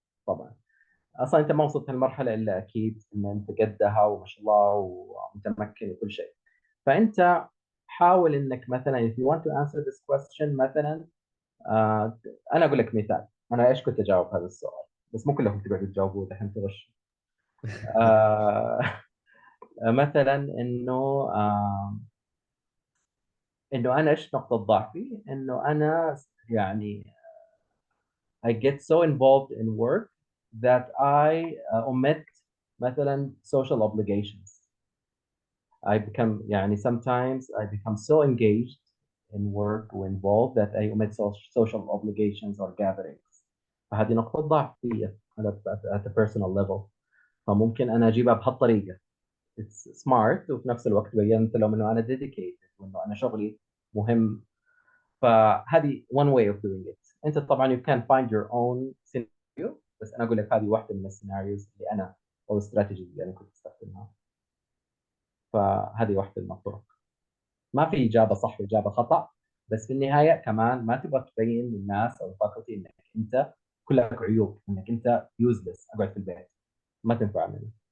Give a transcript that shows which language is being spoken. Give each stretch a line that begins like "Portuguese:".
Arabic: طبعا اصلا انت ما وصلت للمرحله الا اكيد ان انت قدها وما شاء الله ومتمكن وكل شيء. فانت حاول انك مثلا
English: if you want to answer this question
Arabic: مثلا، آه انا اقول لك مثال انا ايش كنت اجاوب هذا السؤال، بس مو كلكم تقعدوا تجاوبوه دحين تغش. آه مثلا انه انا ايش نقطه ضعفي، انه انا يعني
English: I get so involved in work that I omit مثلا social obligations. I become يعني sometimes I become so engaged in work or involved that I omit social obligations or gatherings.
Arabic: فهذه نقطة ضعف فيا
English: at a personal level.
Arabic: فممكن أنا أجيبها بهالطريقة.
English: It's smart
Arabic: وفي نفس الوقت بينت لهم إنه أنا dedicated وإنه أنا شغلي مهم.
English: فهذه one way of doing it.
Arabic: انت طبعا
English: you can find your own scenario،
Arabic: بس انا اقول لك هذه واحده من السيناريوز اللي انا او الاستراتيجي اللي انا كنت استخدمها. فهذه واحده من الطرق. ما في اجابه صح واجابه خطا، بس في النهايه كمان ما تبغى تبين للناس او الفاكولتي انك انت كلك عيوب، انك انت يوزلس اقعد في البيت ما تنفع مني.